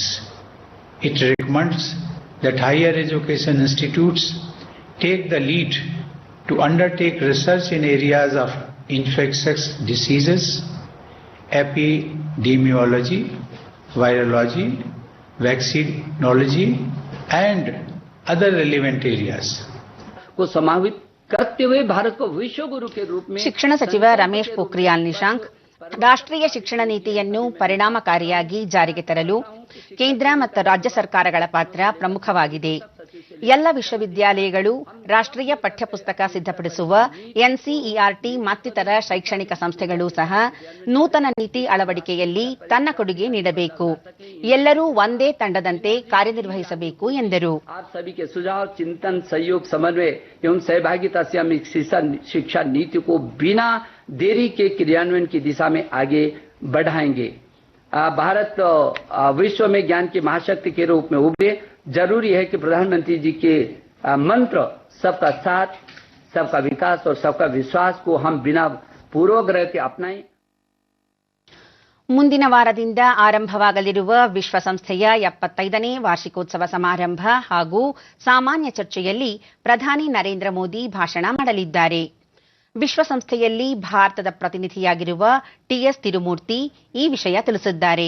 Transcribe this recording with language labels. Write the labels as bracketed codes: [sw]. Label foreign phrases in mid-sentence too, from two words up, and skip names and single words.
[en] It recommends that higher education institutes take the lead to undertake research in areas of infectious diseases, epidemiology, virology, vaccinology and other relevant areas. [hi] को समावित करते हुए भारत को विश्व गुरु के रूप में [kn] ಶಿಕ್ಷಣ ಸಚಿವ ರಮೇಶ್ ಪೋಖ್ರಿಯಾಲ್ ನಿಶಾಂಕ್ ರಾಷ್ಟ್ರೀಯ ಶಿಕ್ಷಣ ನೀತಿಯನ್ನು ಪರಿಣಾಮಕಾರಿಯಾಗಿ ಜಾರಿಗೆ ತರಲು ಕೇಂದ್ರ ಮತ್ತು ರಾಜ್ಯ ಸರ್ಕಾರಗಳ ಪಾತ್ರ ಪ್ರಮುಖವಾಗಿದೆ. ಎಲ್ಲ ವಿಶ್ವವಿದ್ಯಾಲಯಗಳು ರಾಷ್ಟ್ರೀಯ ಪಠ್ಯಪುಸ್ತಕ ಸಿದ್ಧಪಡಿಸುವ ಎನ್ಸಿಇಆರ್ಟಿ ಮತ್ತಿತರ ಶೈಕ್ಷಣಿಕ ಸಂಸ್ಥೆಗಳು ಸಹ ನೂತನ ನೀತಿ ಅಳವಡಿಕೆಯಲ್ಲಿ ತನ್ನ ಕೊಡುಗೆ ನೀಡಬೇಕು. ಎಲ್ಲರೂ ಒಂದೇ ತಂಡದಂತೆ ಕಾರ್ಯನಿರ್ವಹಿಸಬೇಕು ಎಂದರು. [hi] चिंतन सहयोग समन्वय एवं सहभागिता से हम शिक्षा नीति को बिना देरी के क्रियान्वयन की दिशा में आगे बढ़ाएंगे. भारत विश्व में ज्ञान की महाशक्ति के रूप में उभरे. जरूरी है कि प्रधानमंत्री जी के मंत्र सबका साथ, सबका विकास और सबका विश्वास को हम बिना पूर्वग्रह के अपनाएं. [kn] ಮುಂದಿನ ವಾರದಿಂದ ಆರಂಭವಾಗಲಿರುವ ವಿಶ್ವಸಂಸ್ಥೆಯ 75ನೇ ವಾರ್ಷಿಕೋತ್ಸವ ಸಮಾರಂಭ ಹಾಗೂ ಸಾಮಾನ್ಯ ಚರ್ಚೆಯಲ್ಲಿ ಪ್ರಧಾನಿ ನರೇಂದ್ರ ಮೋದಿ ಭಾಷಣ ಮಾಡಲಿದ್ದಾರೆ. ವಿಶ್ವಸಂಸ್ಥೆಯಲ್ಲಿ ಭಾರತದ ಪ್ರತಿನಿಧಿಯಾಗಿರುವ ಟಿಎಸ್ ತಿರುಮೂರ್ತಿ ಈ ವಿಷಯ ತಿಳಿಸಿದ್ದಾರೆ.